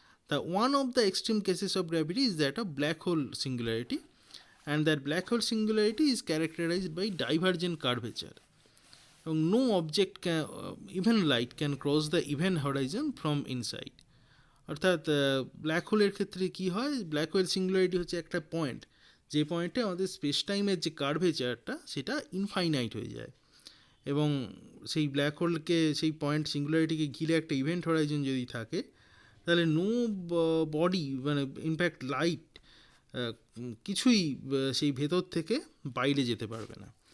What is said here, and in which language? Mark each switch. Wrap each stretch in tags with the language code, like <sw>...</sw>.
<en>তা one of the extreme cases of gravity is that of black hole singularity, and that black hole singularity is characterized by divergent curvature. No object can, even light can cross the event horizon from inside.</en> <bn>অর্থাৎ black হোলের ক্ষেত্রে কী হয়, black hole singularity হচ্ছে একটা point, যে পয়েন্টে আমাদের space টাইমের যে কার্ভেচারটা সেটা ইনফাইনাইট হয়ে যায়, এবং সেই ব্ল্যাক হোলকে, সেই পয়েন্ট সিঙ্গুলারিটিকে ঘিরে একটা ইভেন্ট হরাইজন যদি থাকে তাহলে নো বডি, মানে ইনফ্যাক্ট লাইট কিছুই সেই ভেতর থেকে বাইরে যেতে পারবে না।</bn>